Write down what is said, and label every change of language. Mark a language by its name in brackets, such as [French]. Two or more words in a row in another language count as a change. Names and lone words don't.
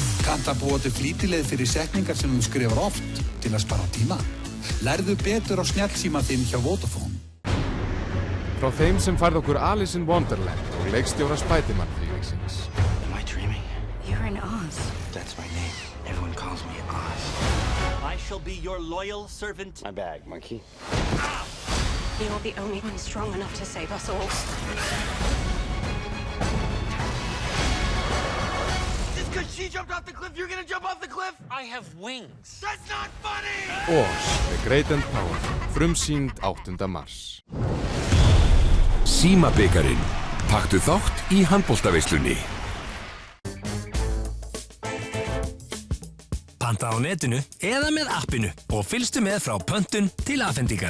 [Icelandic] Kanntu að búa til flýtileið fyrir setningar sem þú skrifar oft til að spara tíma? Lærðu betur á snjallsíma þinn hjá Vodafone. Frá þeim sem færð okkur [English] Alice in Wonderland [Icelandic] og leikstjóra Spiderman-þrívíksins. [English] Am I dreaming? You're in Oz. That's my name. Everyone calls me Oz. I shall be your loyal servant. My bag, monkey. You're the only one strong enough to save us all. Just because she jumped off the cliff, you're gonna jump off the cliff? I have wings. That's not funny! Oz, The Great and Powerful, [Icelandic] frumsýnd 8. mars. Símabikarinn. Taktu þátt í handboltaveislunni. Panta á netinu eða með appinu og fylgstu með frá pöntun til afhendingar.